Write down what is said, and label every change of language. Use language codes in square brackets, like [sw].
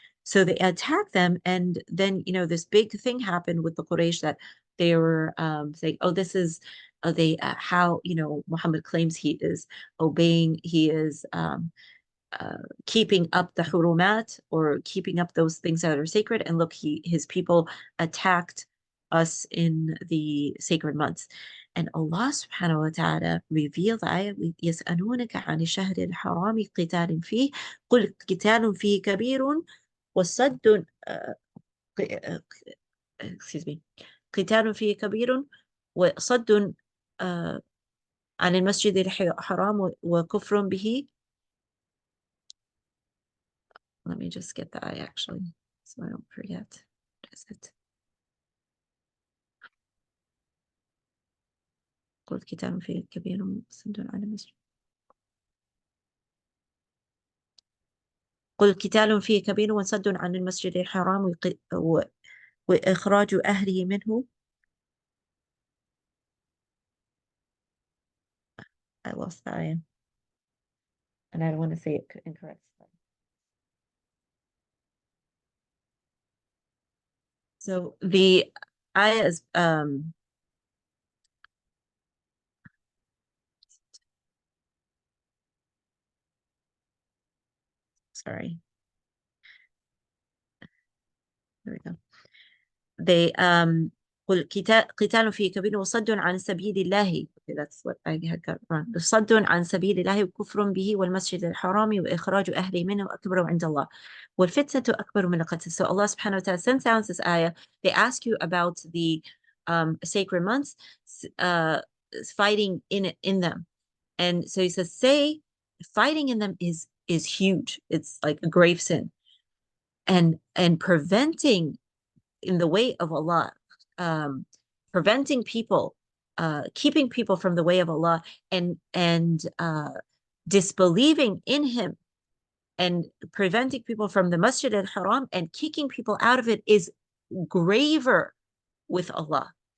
[en] So they attacked them, and then this big thing happened with the Quraysh, that they were saying, oh, this is they how Muhammad claims he is obeying, he is uh, keeping up the hurumat, or keeping up those things that are sacred. And look, his people attacked us in the sacred months. And Allah subhanahu wa ta'ala revealed the ayah with [ar] يسألونك عن الشهر الحرام قتال فيه قل قتال فيه كبير وصد [en] excuse me [ar] قتال فيه كبير وصد عن المسجد الحرام وكفر به. [en] Let me just get the eye actually, so I don't forget. What is it? [ar] قل كتاب فيه كبير وصد عن المسجد. قل قتال فيه كبير وصد عن المسجد الحرام وإخراج أهله منه. [en] I lost the eye, and I don't want to say it incorrect. So the ayah is sorry. There we go. They [ar] قل قتال فيه كبير وصد عن سبيل الله. [en] Okay, that's what I had got wrong. [ar] صد عن سبيل الله وكفر به والمسجد الحرام وإخراج أهله منه أكبر عند الله والفتنة أكبر من القتل. [en] So Allah subhanahu wa ta'ala sends down this ayah. They ask you about the sacred months, uh, fighting in them. And so he says, say fighting in them is huge. It's like a grave sin. And preventing in the way of Allah, um, preventing people, keeping people from the way of Allah, and disbelieving in Him, and preventing people from the Masjid al-Haram and kicking people out of it is graver with Allah.